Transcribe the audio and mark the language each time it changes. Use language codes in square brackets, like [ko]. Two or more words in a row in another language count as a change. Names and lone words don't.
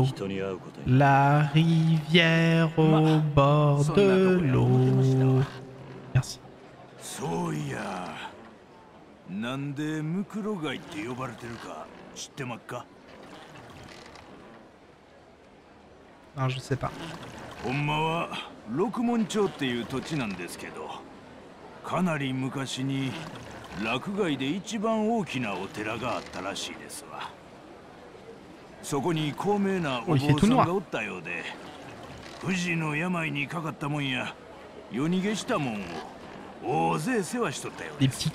[fr] La rivière au bord de l'eau. Merci. Non, je sais pas. [ja] 六門町っていう土地なんですけど、かなり昔に洛外で一番大きなお寺があったらしいですわ。そこに高名なお坊さんがおったようで、不治の病にかかったもんや夜逃げしたもんを大勢世話しとったようです。